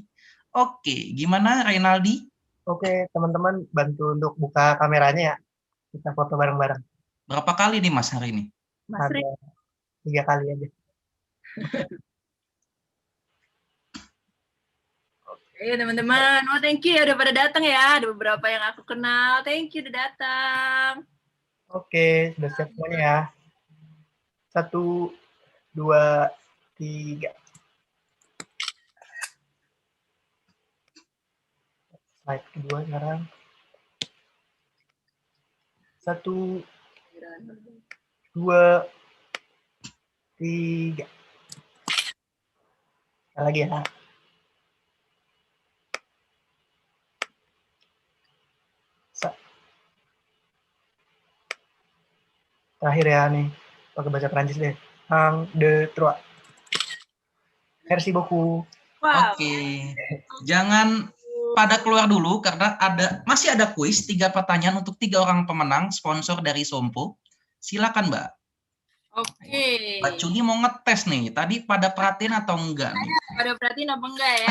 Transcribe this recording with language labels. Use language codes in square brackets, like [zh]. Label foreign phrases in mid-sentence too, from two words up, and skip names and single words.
[id] Oke, gimana Renaldi? Oke, teman-teman bantu untuk buka kameranya ya. Kita foto bareng-bareng. Berapa kali nih Mas hari ini? Ada 3 kali aja. Oke teman-teman, [en] thank you [id] ya udah pada datang ya. Ada beberapa yang aku kenal, [en] thank you [id] udah datang. Oke, sudah siap semuanya ya. 1, 2, 3. Slide kedua sekarang. 1, 2, 3. Sekali lagi ya. Terakhir ya nih, pakai bahasa Perancis deh. 1, 2, 3. [fr] Merci beaucoup. Wow. [id] Oke, jangan pada keluar dulu karena masih ada kuis 3 pertanyaan untuk 3 orang pemenang sponsor dari Sompo. Silakan Mbak. Oke. Mbak Cuni mau ngetes nih. Tadi pada perhatiin atau enggak nih? Pada perhatiin apa enggak ya?